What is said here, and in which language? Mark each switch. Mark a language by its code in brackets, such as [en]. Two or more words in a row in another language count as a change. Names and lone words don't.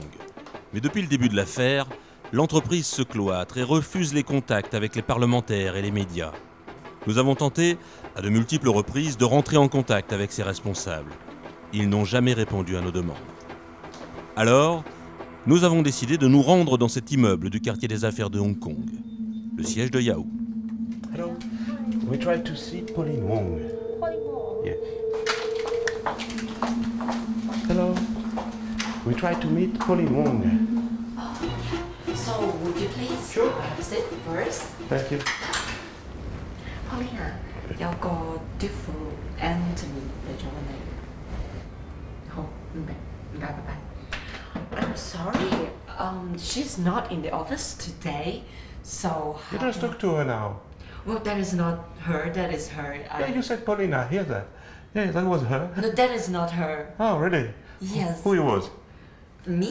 [fr] Mais depuis le début de l'affaire, l'entreprise se cloître et refuse les contacts avec les parlementaires et les médias. Nous avons tenté, à de multiples reprises, de rentrer en contact avec ses responsables. Ils n'ont jamais répondu à nos demandes. Alors, nous avons décidé de nous rendre dans cet immeuble du quartier des affaires de Hong Kong, le siège de Yahoo. [en] Hello. We try to see Pauline Wong. Pauline Wong. Yes. Hello. We try to meet Pauline Wong. So, would you please sit first? Thank you. Pauline, [yue] 有個啲副 Anthony 嚟咗揾你。好，唔該，拜拜。 [en] I'm sorry, she's not in the office today, so. You just talk to her now. Well, that is not her. That is her. Yeah, you said Paulina. I hear that. Yeah, that was her. No, that is not her. Oh, really? Yes. Who it was? Me?